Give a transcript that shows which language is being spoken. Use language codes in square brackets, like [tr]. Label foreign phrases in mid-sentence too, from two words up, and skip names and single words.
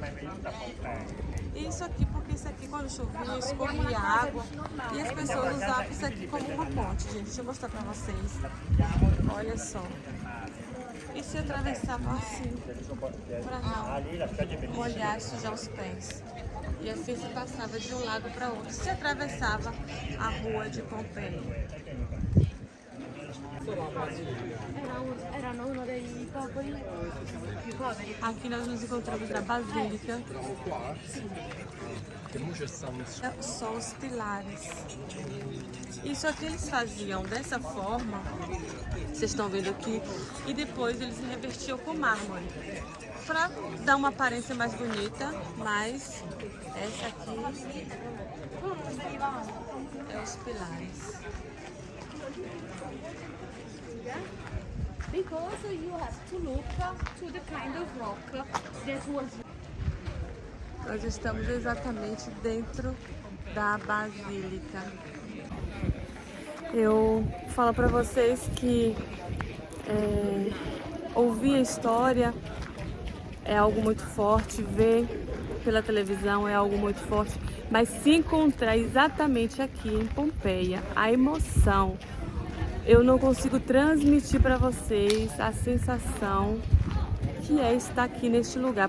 [pt] Isso aqui, porque isso aqui quando chovia, escorria água e as pessoas usavam isso aqui como uma ponte, gente. Deixa eu mostrar pra vocês. Olha só. E se atravessava assim, pra não molhar e sujar os pés. E assim se passava de um lado para outro. Se atravessava a rua de Pompeia. [it] Erano uno dei popoli più poveri. [pt] Aqui nós nos encontramos na Basílica. São os pilares. Isso aqui eles faziam dessa forma, vocês estão vendo aqui, e depois eles revertiam com mármore para dar uma aparência mais bonita, mas essa aqui é os pilares. [en] Because you have to look to the kind of rock that was. [pt] Nós estamos exatamente dentro da Basílica. Eu falo para vocês que ouvir a história é algo muito forte, ver pela televisão é algo muito forte, mas se encontrar exatamente aqui em Pompeia, a emoção, eu não consigo transmitir para vocês a sensação que é estar aqui neste lugar.